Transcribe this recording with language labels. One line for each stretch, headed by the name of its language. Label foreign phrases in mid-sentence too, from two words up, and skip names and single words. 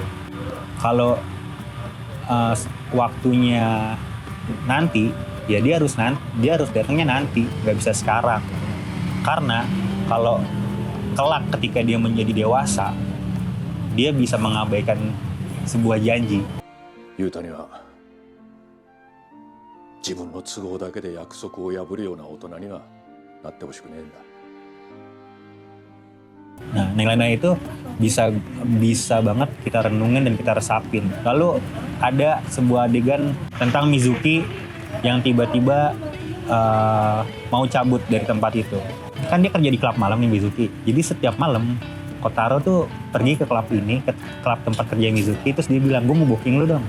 Indonesian: Kalau waktunya nanti, ya dia harus datangnya nanti, nggak bisa sekarang. Karena kalau kelak ketika dia menjadi dewasa, dia bisa mengabaikan sebuah janji.
Japanese: Yuta には自分の都合だけで約束を破るような大人にはなってほしくねえんだ。
Indonesian: Nah, nilai-nilai itu bisa banget kita renungin dan kita resapin. Lalu ada sebuah adegan tentang Mizuki yang tiba-tiba mau cabut dari tempat itu. Kan dia kerja di klub malam nih Mizuki. Jadi setiap malam Kotaro tuh pergi ke klub ini, ke klub tempat kerja Mizuki, terus dia bilang, gue mau booking lu dong.